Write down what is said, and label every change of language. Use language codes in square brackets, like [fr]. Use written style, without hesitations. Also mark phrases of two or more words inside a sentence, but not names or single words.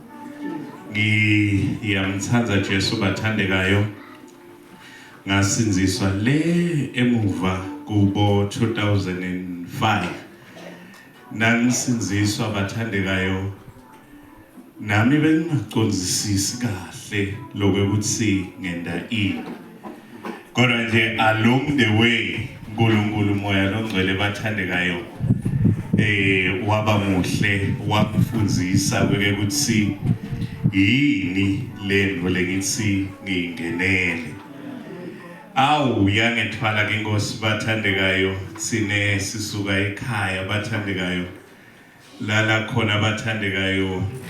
[ss] ngiyamthanda Jesu bathandekayo ngasinziswa le emuva kubo 2005 nangisinziswa bathandekayo nami bengingacondzisisi kahle lokuthi ngenda kodwa nje along [en] the way [ss] uNkulunkulu moya longcwele bathandekayo waba muhle wakufundzisa ukuthi yini lento lengithi ngingenele yangethwala ke Nkosi bathandekayo sine sisuka ekhaya bathandekayo lala khona bathandekayo